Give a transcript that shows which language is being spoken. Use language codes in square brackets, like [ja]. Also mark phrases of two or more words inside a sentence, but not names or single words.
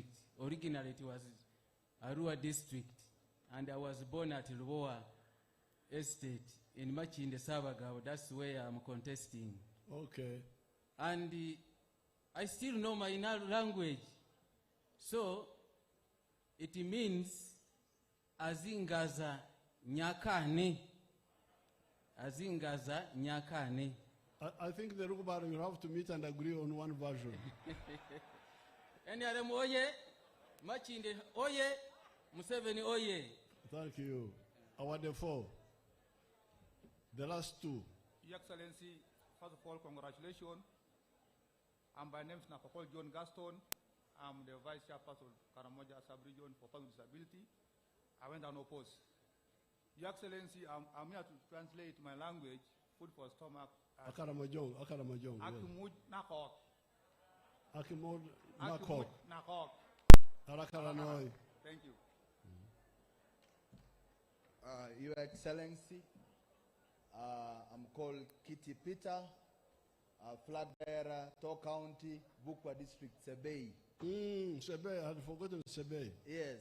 [en] Originally it was Arua district, and I was born at Luoa Estate in Machinde Sabagao. That's where I'm contesting. Okay. And I still know my language. So it means [lgg] azingaza nyakane. Azingaza nyakane. [en] I think the Rukubaru, you have to meet and agree on one version. NRM oye, Machinde oye, Museveni oye. Thank you. Award 4. The last two. Your Excellency, first of all, congratulations. My name is Nakokol John Gaston. I'm the Vice Chairperson of Karamoja Sub-Region for Public Disability. I went unopposed. Your Excellency, I'm here to translate my language, food for stomach. Akaramojong. [kdj] Akimud Nakok. Akimud Nakok. Nakok. Arakaranoi. [en] Thank you. Your Excellency, I'm called Kitty Peter, flag bearer, Tor County, Bukwa District, Sebei. Sebei, I had forgotten Sebei. Yes.